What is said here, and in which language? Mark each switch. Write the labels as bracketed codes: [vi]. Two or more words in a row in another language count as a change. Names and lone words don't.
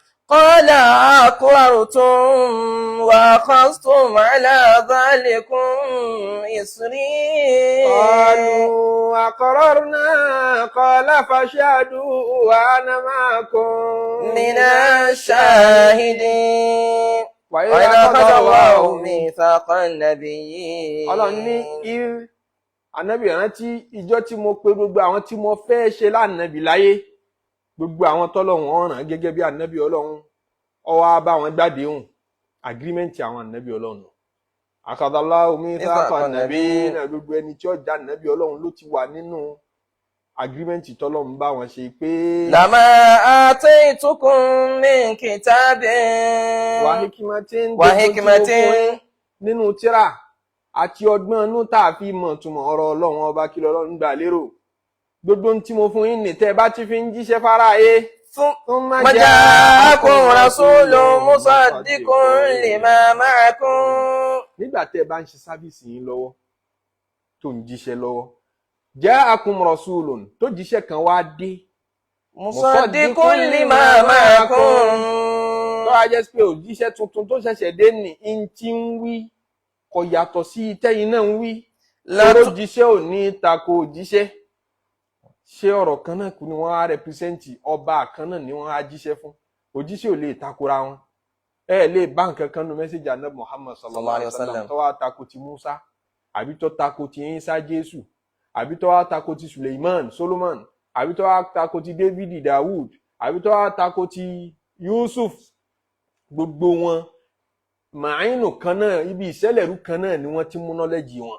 [ar] قال أقررتم وأخذتم على ذلكم إصري قالوا أقررنا قال فاشهدوا وأنا معكم من الشاهدين وإذا أخذ الله ميثاق النبيين [yo] Ọlọ́run ní ànábì rántí ìjọ́ tí mo pè gbogbo àwọn tí mo fẹ́ ṣe lánàbì láyé gbogbo àwọn tọ́lọ́run ọ̀ràn gẹ́gẹ́ bí ànábì Ọlọ́run ó wá bá wọn gbàdéhùn agirímẹ́ǹtì àwọn ànábì Ọlọ́run [ar] الله ميثاق النبيين [yo] gbogbo ẹni tí ó já ànábì Ọlọ́run ló ti wà nínú agirímẹ́ǹtì tọ́lọ́run bá wọn ṣe pé [ar] لما آتيتكم من كتاب وحكمة [yo] nínú tírà àti ọgbọ́n inú tá a fi mọ̀ túmọ̀ ọ̀rọ̀ Ọlọ́run ọba kí l'Ọlọ́run gbà lérò gbogbo tí mo fún yín ní tẹ́ bá ti fi ń jíṣẹ́ fáráyé. [ar] ثم جاءكم رسول مصدق لما معكم. [yo] nígbà tẹ́ bá ń ṣe sáfíìsì yín lọ́wọ́ tó ń jíṣẹ́ lọ́wọ́ [ar] جاءكم رسول [yo] tó jíṣẹ́ kan wá dé [ar] مصدق لما معكم. [yo] tó a jẹ́ pé òjíṣẹ́ tuntun tó ṣẹ̀ṣẹ̀ dé ní in tí ń wí kò yàtọ̀ sí tẹ́yin náà ń wí. lọ́rọ̀ jíṣẹ́ ò ní tako òjíṣẹ́. ṣé ọ̀rọ̀ kan náà kú ni wọ́n á rẹpísẹ́ǹtì ọba kan náà ni wọ́n á jíṣẹ́ fún. òjíṣẹ́ ò lè takora wọn. ẹ lè bá nǹkan kan nu mẹ́sẹ̀jì ànábì Muhammad [ar] صلى الله عليه وسلم [yo] tó wá tako ti Musa àbí tó tako ti Isa Jésù àbí tó wá tako ti Suleiman Solomon àbí tó wá tako ti David Dawud àbí tó wá tako ti Yusuf. gbogbo wọn màáyínù kan náà ibi ìṣẹ̀lẹ̀rú kan náà ni wọ́n ti mú nọ́lẹ́jì wọn.